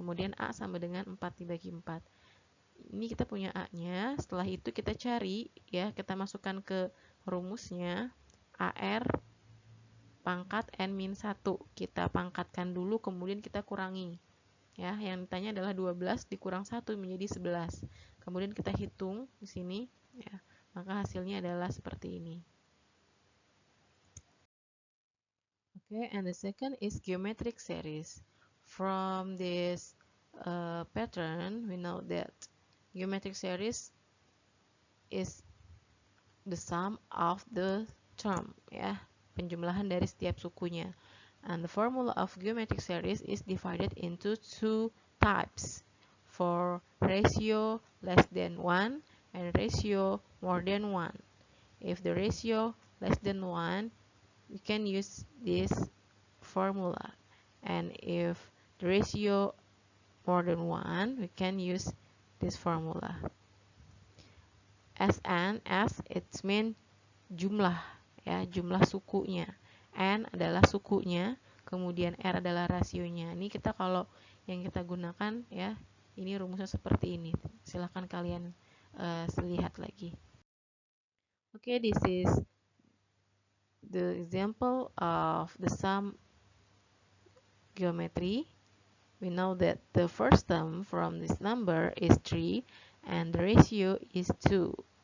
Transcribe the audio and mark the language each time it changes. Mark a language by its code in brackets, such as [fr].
[id] Kemudian A sama dengan 4 dibagi 4. Ini kita punya A-nya, setelah itu kita cari ya, kita masukkan ke rumusnya AR pangkat N-1. Kita pangkatkan dulu, kemudian kita kurangi. Ya, yang ditanya adalah 12 dikurang 1 menjadi 11. Kemudian kita hitung di sini ya, maka hasilnya adalah seperti ini. [en] Okay, and the second is geometric series. From this pattern, we know that geometric series is the sum of the term, ya, [id] penjumlahan dari setiap sukunya. [en] And the formula of geometric series is divided into two types, for ratio less than 1 and ratio more than 1. If the ratio less than 1, we can use this formula, and if the ratio more than 1, we can use this formula. [id] Sn, S, [en] it means [id] jumlah ya, jumlah sukunya. N adalah sukunya, kemudian R adalah rasionya. Ini kita kalau yang kita gunakan ya, ini rumusnya seperti ini. Silahkan kalian lihat lagi. [en] Okay, this is the example of the sum geometry. We know that the first term from this number is 3 and the ratio is 2.